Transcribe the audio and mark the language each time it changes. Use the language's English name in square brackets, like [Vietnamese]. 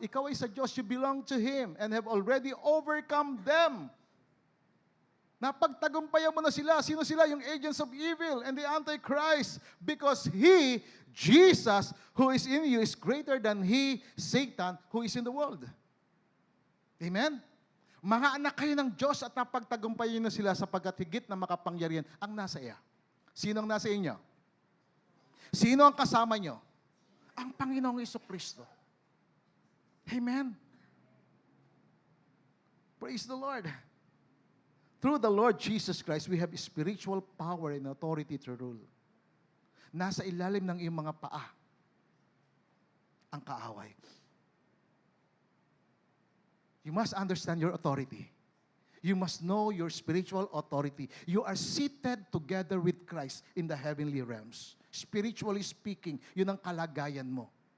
[Filipino] Ikaw ay sa Diyos, [English] you belong to Him and have already overcome them. [Filipino] Napagtagumpayan mo na sila. Sino sila? Yung [English] agents of evil and the Antichrist. Because He, Jesus, who is in you, is greater than He, Satan, who is in the world. Amen? [Filipino] Mga anak kayo ng Diyos at napagtagumpayan na sila sapagkat higit na makapangyarihan ang nasa iya. Sino ang nasa inyo? Sino ang kasama nyo? Ang Panginoong Jesucristo. Amen? [English] Praise the Lord. Through the Lord Jesus Christ, we have spiritual power and authority to rule. [Filipino] Nasa ilalim ng iyong mga paa ang kaaway. [English] You must understand your authority. You must know your spiritual authority. You are seated together with Christ in the heavenly realms. Spiritually speaking, [Filipino] yun ang kalagayan mo.